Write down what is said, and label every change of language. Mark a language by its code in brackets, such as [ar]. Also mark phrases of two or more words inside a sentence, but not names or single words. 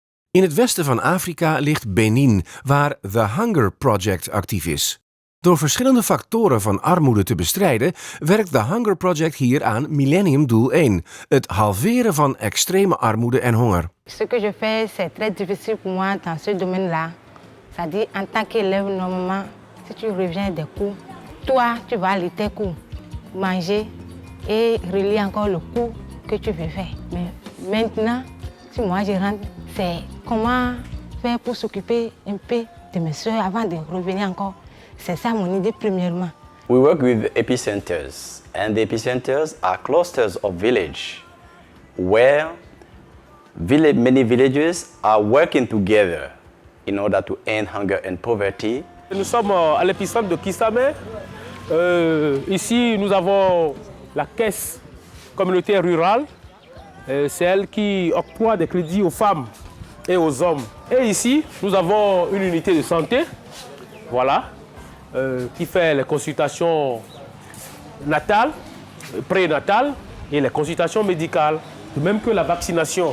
[nl] In het westen van Afrika ligt Benin, waar The Hunger Project actief is. Door verschillende factoren van armoede te bestrijden, werkt The Hunger Project hier aan Millenniumdoel 1, het halveren van extreme armoede en honger. [fr] Ce que je fais, c'est très difficile pour moi dans ce domaine-là. C'est-à-dire, en tant qu'élève, normalement, si tu reviens des cours, toi, tu vas aller tes cours, manger et relire encore le cours que tu veux faire. Mais maintenant, si moi je rentre, c'est comment faire pour s'occuper un peu de mes soeurs avant de revenir encore. C'est ça mon idée premièrement. [en] We work with epicenters, and the epicenters are clusters of villages where many villages are working together in order to end hunger and poverty. [fr] Nous sommes à l'épicentre de Kissamé. Ici, nous avons la caisse communautaire rurale. C'est elle qui octroie des crédits aux femmes et aux hommes. Et ici, nous avons une unité de santé, voilà, qui fait les consultations natales, prénatales et les consultations médicales, de même que la vaccination.